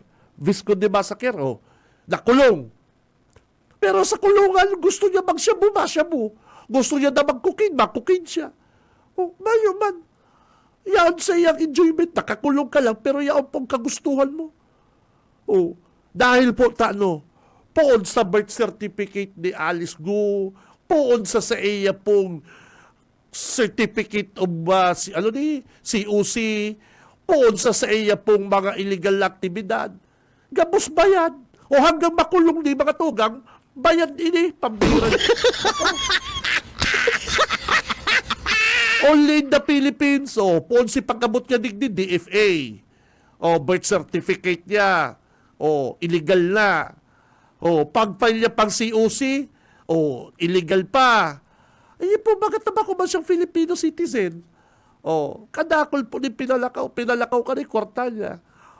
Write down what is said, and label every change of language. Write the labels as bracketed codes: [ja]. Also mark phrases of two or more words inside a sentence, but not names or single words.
[tl] Visconde Massacre, nakulong. Pero sa kulungan, gusto niya mag-shabu, mashabu. Gusto niya na mag-cocaine, mag-cocaine siya. [bik] Mayo man. Yan sa iyang enjoyment. [tl] Nakakulong ka lang, pero yan pong kagustuhan mo. [bik] Dahil po, poon sa [en] birth certificate [bik] ni Alice Gu, poon sa iya pong [en] certificate of COC, [bik] poon sa iya pong mga illegal na aktibidad. Gabos bayad. O hanggang makulong ni mga tugang, bayad ini, pambiran. [en] Only in the Philippines, [bik] poon si pagkabot niya digdi, DFA. [en] Birth certificate niya. [bik] Illegal na. Pag-file niya pang COC, illegal pa. [tl] Ay po, bakit naman kung man siyang Filipino citizen? [bik] Kadakol po ni pinalakaw ka ni kwarta niya.